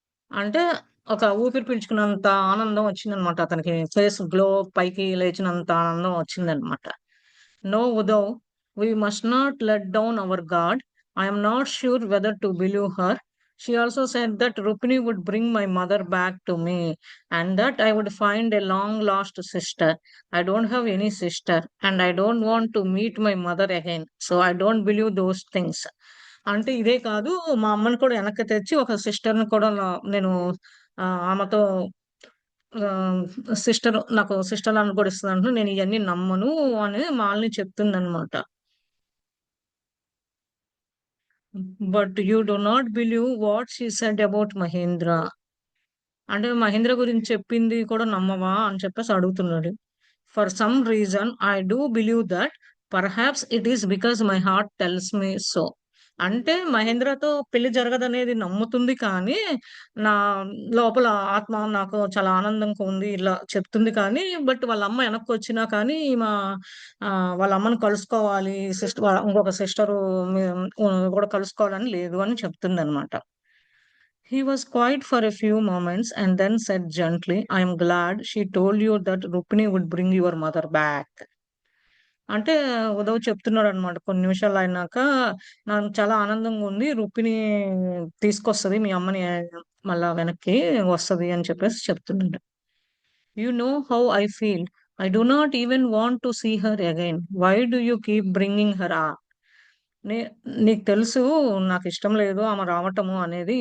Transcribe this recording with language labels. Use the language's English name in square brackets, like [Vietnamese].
[Telugu] అంటే ఒక ఊపిరి పీల్చుకున్నంత ఆనందం వచ్చిందనమాట అతనికి. ఫేస్ గ్లో పైకి లేచినంత ఆనందం వచ్చిందనమాట. [English] No, Uddhav, we must not let down our guard. I am not sure whether to believe her. She also said that Rupini would bring my mother back to me and that I would find a long lost sister. I don't have any sister and I don't want to meet my mother again. So I don't believe those things. [Telugu] అంటే ఇదే కాదు మా అమ్మని కూడా వెనక్కి తెచ్చి ఒక సిస్టర్‌ని కూడా నేను ఆమెతో ఆహ్, నాకు సిస్టర్‌లని కూడా ఇస్తదంటున్నా. నేను ఇయన్నీ నమ్మను అని Malini చెప్తుందనమాట. [English] But you do not believe what she said about Mahendra. [Telugu] అంటే మహేంద్ర గురించి చెప్పింది కూడా నమ్మవా అని చెప్పేసి అడుగుతున్నాడు. [English] For some reason I do believe that perhaps it is because my heart tells me so. [Telugu] అంటే మహేంద్రతో పెళ్లి జరగదనేది నమ్ముతుంది కానీ, నా లోపల ఆత్మ నాకు చాలా ఆనందంగా ఉంది ఇలా చెప్తుంది కానీ, బట్ వాళ్ళ అమ్మ వెనక్కొచ్చినా కానీ వాళ్ళ అమ్మని కలుసుకోవాలి. ఇంకొక సిస్టరు కూడా కలుసుకోవాలని లేదు అని చెప్తుందనమాట. [English] He was quiet for a few moments and then said gently, I am glad she told you that Rukmini would bring your mother back. [Telugu] అంటే ఉదవ్ చెప్తున్నాడనమాట. కొన్ని నిమిషాలయినాక, నాకు చాలా ఆనందంగా ఉంది. రుక్మిణి తీసుకొస్తది మీ అమ్మని మళ్ళా వెనక్కి వస్తది అని చెప్పేసి చెప్తున్నాడు. [English] You know how I feel. I do not even want to see her again. Why do you keep bringing her [Telugu] నే నీకు తెలుసు నాకిష్టం లేదు ఆమె రావటము అనేది.